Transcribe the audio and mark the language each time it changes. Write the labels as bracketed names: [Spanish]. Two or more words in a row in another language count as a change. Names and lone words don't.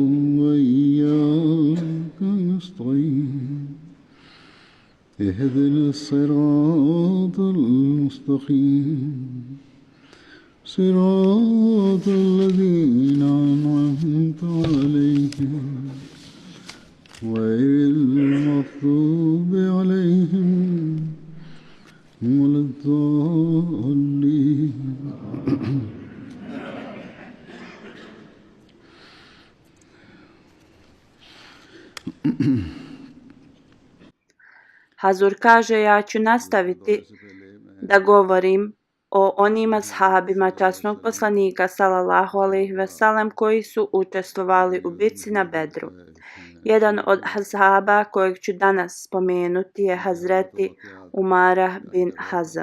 [Arabic] وإياك نستعين اهدنا الصراط المستقيم صراط الذين أنعمت عليهم غير المغضوب عليهم ولا الضالين. [Bosnian] Hazur kaže, ja ću nastaviti da govorim o onim ashabima časnog poslanika [Arabic] صلى الله عليه وسلم [Bosnian] koji su učestvovali u bitci na Bedru. Jedan od ashaba kojeg ću danas spomenuti je Hazreti Umara bin Hazam.